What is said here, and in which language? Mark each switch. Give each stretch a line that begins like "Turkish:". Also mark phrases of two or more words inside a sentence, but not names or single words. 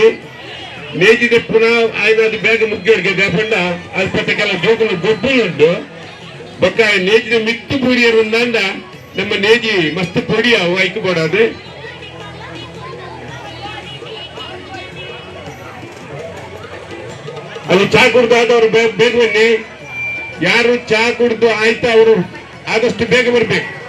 Tulu: ನೇಜಿದೆಪ್ಪುನ ಆಯ್ನದು ಬೇಗ ಮುಗ್ಗಿಯವ್ರಿಗೆ ಬೇಪಂಡ ಅಲ್ಪಟ್ಟಕ್ಕೆಲ್ಲ ಜೋಗುಲು ಗೊಬ್ಬುಲುಂಟು ಬೊಕ್ಕ ನೇಜಿನ ಮಿತ್ತು ಪೂಡಿಯರು ಅಂದ ನಮ್ಮ ನೇಜಿ ಮಸ್ತ್ ಪೊಡಿ ಅವು ಐಕು ಕೊಡೋದು.
Kannada: ಅಲ್ಲಿ ಚಾ ಕುಡ್ದಾದವ್ರು ಬೇಗ ಬನ್ನಿ. ಯಾರು ಚಾ ಕುಡ್ದು ಆಯ್ತಾ ಅವರು ಆದಷ್ಟು ಬೇಗ ಬರ್ಬೇಕು.